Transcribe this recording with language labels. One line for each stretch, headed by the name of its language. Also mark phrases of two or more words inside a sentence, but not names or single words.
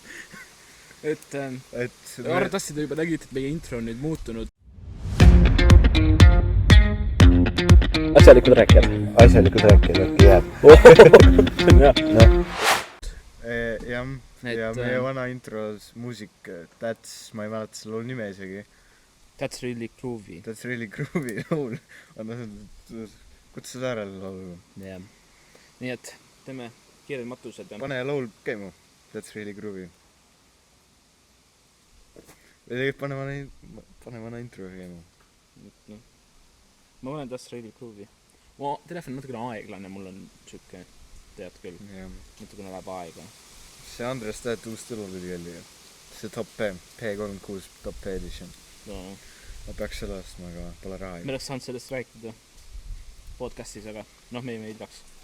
Estonian: Et arvatavasti te juba nägite, et meie intro on nüüd muutunud. Asjalikud rääkijad, äkki jääb. Jah, ja meie vana intros muusik, ma ei mäleta selle laulu nime isegi.
English: That's really groovy. That's really groovy
Estonian: laul. Kutsu seda ära laulu. Jah. Nii et teeme kiired matused. Pane laul käima.
English: That's really groovy.
Estonian: Või tegelikult pane vana intro käima. No. Ma panen
English: That's really groovy.
Estonian: Mu telefon on natukene aeglane, mul on siuke, tead küll. Natukene läheb aega. See Andres Tätte uus tulu tuli jälle. See top P36 top P edition. No. Ma peaks selle ostma, aga pole raha. Me oleks saanud sellest rääkida podcastis, aga noh, me ei peaks.